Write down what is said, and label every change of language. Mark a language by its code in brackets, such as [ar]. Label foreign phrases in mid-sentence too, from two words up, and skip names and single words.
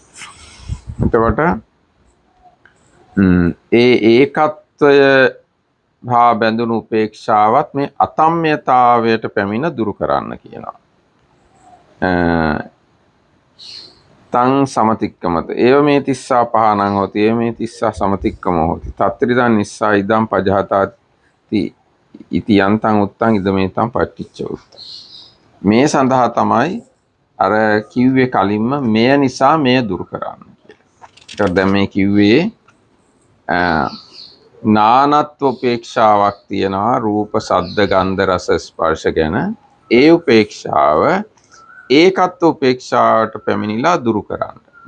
[si] එතකොට ඒ ඒකත්වය හා බැඳුණු උපේක්ෂාවත් මේ අතම්මයතාවයට පැමිණ දුරු කරන්න කියනවා. [pi] තං සමතික්කමත ඒව මේ තිස්සා පහනං හොති ඒව මේ තිස්සා සමතික්කමෝ හොති තත්ත්‍රිදන් නිස්සා ඉදම් පජහතාති ඉති යන්තං උත්තං ඉදමේතං පටිච්ච උත්තං. [si] මේ සඳහා තමයි අර කිව්වේ කලින්ම මෙය නිසා මෙය දුරු කරන්න කියලා. ඒක දැන් මේ කිව්වේ නානත්ව උපේක්ෂාවක් තියෙනවා රූප, ශබ්ද, ගන්ධ, රස, ස්පර්ශ ගැන. ඒ උපේක්ෂාව ඒකත්ව උපේක්ෂාවට පැමිණිලා දුරු කරන්න.